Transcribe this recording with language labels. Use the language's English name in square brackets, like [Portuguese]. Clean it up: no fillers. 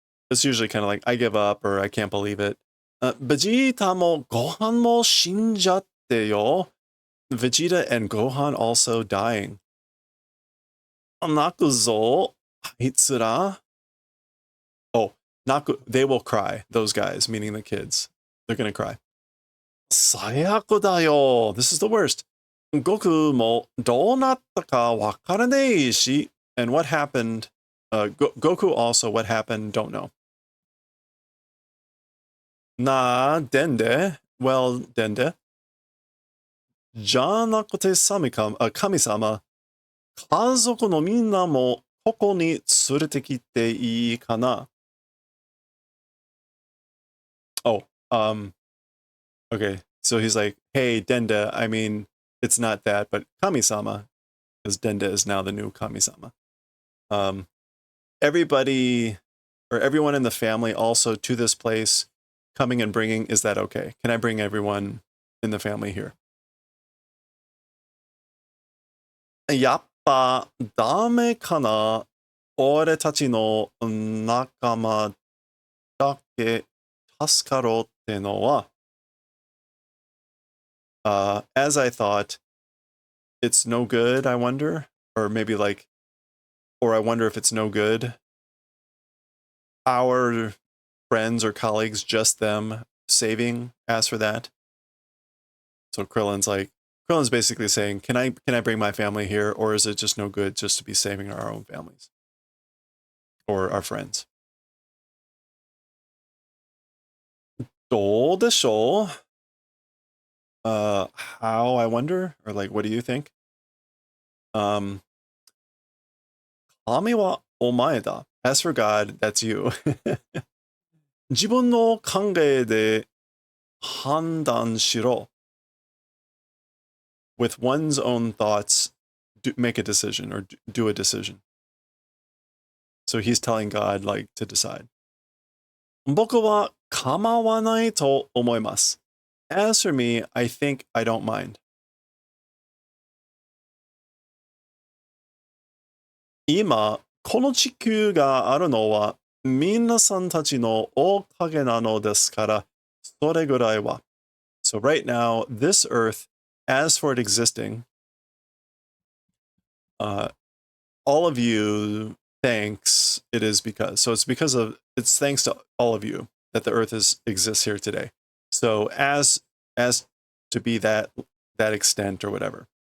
[English] It's usually kind of like, I give up, or I can't believe it. [Japanese] Vegeta mo Gohan mo shinjatte yo. [English] Vegeta and Gohan also dying. [Japanese] Naku zo, Hitsura. [English] Oh, they will cry, those guys, meaning the kids. They're going to cry. [Japanese] 最悪だよ. [English] This is the worst. [Japanese] 僕もどうなったかわからねえし. [English] And what happened? Goku also, what happened? Don't know. Na dende. Well, dende. [Japanese] じゃなくて神様、家族のみんなもここに連れてきていいかな? [English] Oh, okay. So he's like, hey, Dende, I mean, it's not that, but Kami-sama, because Dende is now the new Kami-sama. Everybody, or everyone in the family also to this place, coming and bringing, is that okay? Can I bring everyone in the family here? [Japanese] やっぱダメかな。俺たちの仲間だけ助かろうってのは。 [English] As I thought, it's no good, I wonder? Or maybe like, or I wonder if it's no good. Our friends or colleagues, just them saving, ask for that. So Krillin's basically saying, can I bring my family here, or is it just no good just to be saving our own families? Or our friends? [Japanese] どうでしょう? [English] How, I wonder? Or like, what do you think? [Japanese] 神はお前だ. [English] As for God, that's you. [Japanese] 自分の考えで判断しろ. [English] With one's own thoughts, make a decision or do a decision. So he's telling God, like, to decide. [Japanese] 僕は構わないと思います. [English] As for me, I think I don't mind. [Japanese] 今、この地球があるのは皆さんたちのおかげなのですから、それぐらいは. [English] So right now, this earth, as for it existing, all of you, thanks, it is because. So it's thanks to all of you that the earth exists here today. So as to be that extent or whatever.